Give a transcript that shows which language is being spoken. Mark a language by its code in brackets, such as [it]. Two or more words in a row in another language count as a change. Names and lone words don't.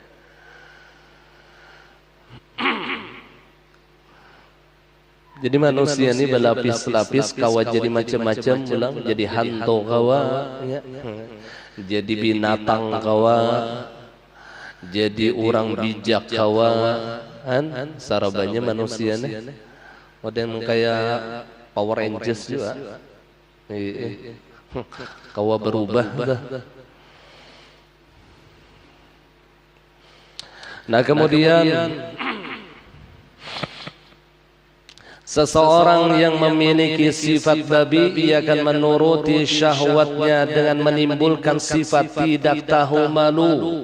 [bjn] Jadi manusia ini berlapis-lapis, kawa jadi macam-macam, pulang jadi hantu kawa, ya. Jadi binatang kawa, jadi orang bijak kawa, kan? Sarabanya manusia nih, ada yang kayak Power Rangers juga, kawa berubah. [id] Nah kemudian seseorang yang memiliki sifat babi, ia akan menuruti syahwatnya dengan menimbulkan sifat tidak tahu malu.